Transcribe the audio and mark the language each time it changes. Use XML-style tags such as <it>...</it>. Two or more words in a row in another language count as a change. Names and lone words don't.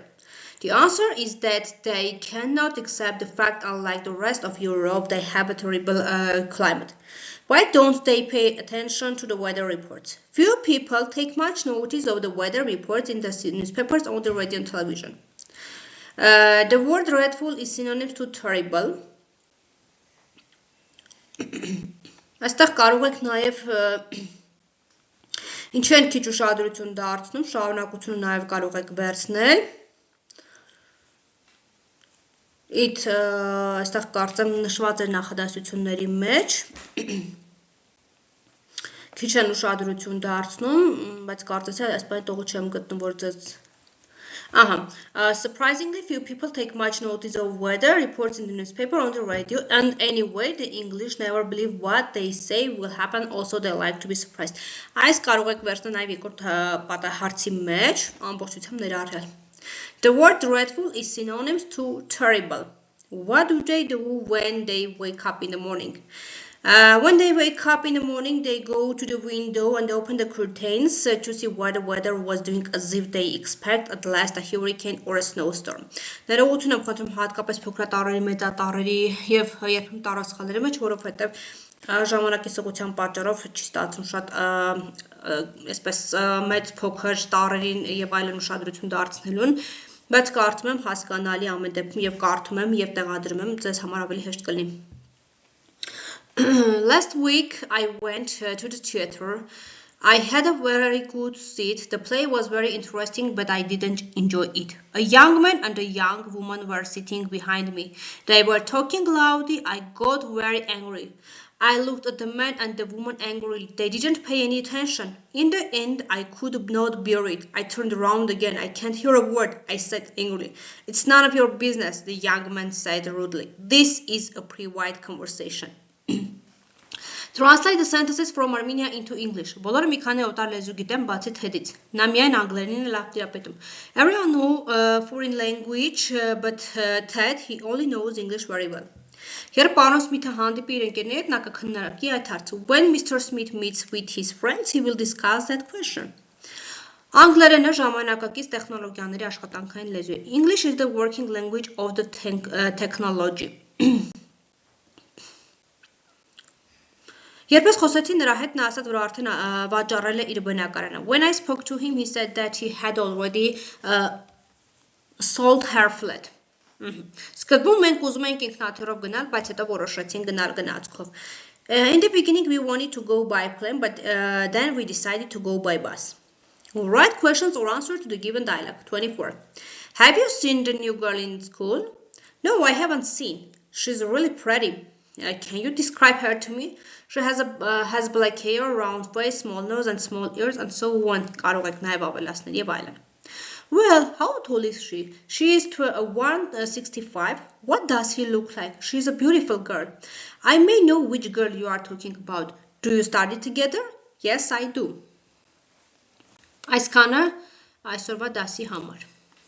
<en>The answer is that they cannot accept the fact unlike the rest of Europe they have a terrible climate. Why don't they pay attention to the weather reports? Few people take much notice of the weather reports in the newspapers or the radio and television. The word dreadful is synonym to terrible.</en> <hy>Այստեղ կարող եք նաև ինչ են քիչ ուշադրություն դարձնում, շարունակությունը նաև կարող եք վերցնել։ Այստեղ կարծեմ նշված է նախադասությունների մեջ։ Քիչ են ուշադրություն դարձնում, բայց կարծես է այսպես տողը չեմ գտնում, որ ձեզ</hy> <en>Surprisingly few people take much notice of weather reports in the newspaper or on the radio, and anyway, the English never believe what they say will happen. Also, they like to be surprised.</en> <hy>Այս կարող եք վերցնել նաև երկրորդ պատահարցի մեջ, ամբողջությամբ ներառյալ։</hy> <en>The word dreadful is synonymous to terrible. What do they do when they wake up in the morning? When they wake up in the morning, they go to the window and open the curtains to see what the weather was doing, as if they expect at last a hurricane or a snowstorm.</en> <hy>Ներողություն եմ խնդրում հատկապես փոքրատառերի, մեծատառերի եւ երբեմն տարածքների մեջ, որովհետեւ ժամանակի սղության պատճառով չի ստացվում շատ այսպես մեծ փոքր տարերին եւ այլն ուշադրություն դարձնելուն, բայց կարծում եմ հասկանալի ամեն դեպքում եւ կարդում եմ եւ տեղադրում եմ, ձեզ համար ավելի հեշտ կլինի։</hy> <en>Last week I went to the theater. I had a very good seat. The play was very interesting, but I didn't enjoy it. A young man and a young woman were sitting behind me. They were talking loudly. I got very angry. I looked at the man and the woman angrily. They didn't pay any attention. In the end, I could not bear it. I turned around again. I can't hear a word, I said angrily. It's none of your business, the young man said rudely. This is a private conversation. Translate the sentences from Armenian into English.</en> <hy>Բոլորը մի քանի օտար լեզու գիտեն, բացի Թեդից։ Նա միայն անգլերենին է լավ տիրապետում։</hy> <en>Everyone know foreign language, but Ted, he only knows English very well.</en> <hy>Երբ պարոն Սմիթը հանդիպի իր ընկերների հետ, նա կքննարկի այդ հարցը.</hy> <en>When Mr. Smith meets with his friends, he will discuss that question.</en> <hy>Անգլերենը ժամանակակից տեխնոլոգիաների աշխատանքային լեզու է.</hy> <en>English is the working language of the technology.</en> <hy>Երբ ես խոսեցի նրա հետ, նա ասաց, որ արդեն վաճառել է իր բնակարանը.</hy> <en>When I spoke to him, he said that he had already sold her flat.</en> <hy>Սկզբում մենք ուզում էինք ինքնաթիռով գնալ, բայց հետո որոշեցինք գնալ գնացքով.</hy> <en>In the beginning we wanted to go by plane, but then we decided to go by bus. Write questions or answers to the given dialogue. 24. Have you seen the new girl in school? No, I haven't seen. She's really pretty. Can you describe her to me? She has black hair, round face, small nose and small ears and so on.</en> <hy>Կարող եք նաև ավելացնել եւ այլն.</hy> <en>Well, how tall is she? She is 165. What does he look like? She is a beautiful girl. I may know which girl you are talking about. Do you study together? Yes, I do.</en> <hy>Այսքանը այսօրվա դասի համար</hy>